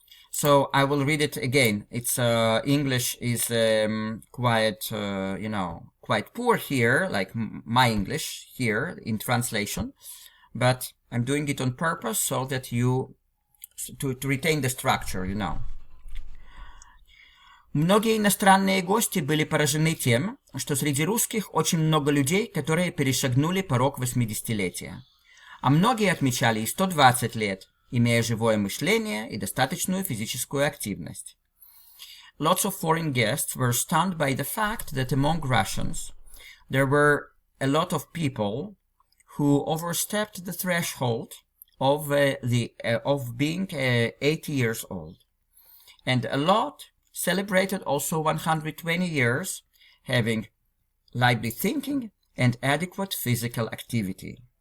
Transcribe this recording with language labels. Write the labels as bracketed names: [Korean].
[English] So I will read it again. It's English is quite poor here, like my English here in translation, but I'm doing it on purpose so that to retain the structure, you know. [Russian] Многие иностранные гости были поражены тем, что среди русских очень много людей, которые перешагнули порог 80-летия. А многие отмечали и 120 лет, имея живое мышление и достаточную физическую активность. [English] Lots of foreign guests were stunned by the fact that among Russians there were a lot of people who overstepped the threshold of being 80 years old, and a lot celebrated also 120 years, having lively thinking and adequate physical activity.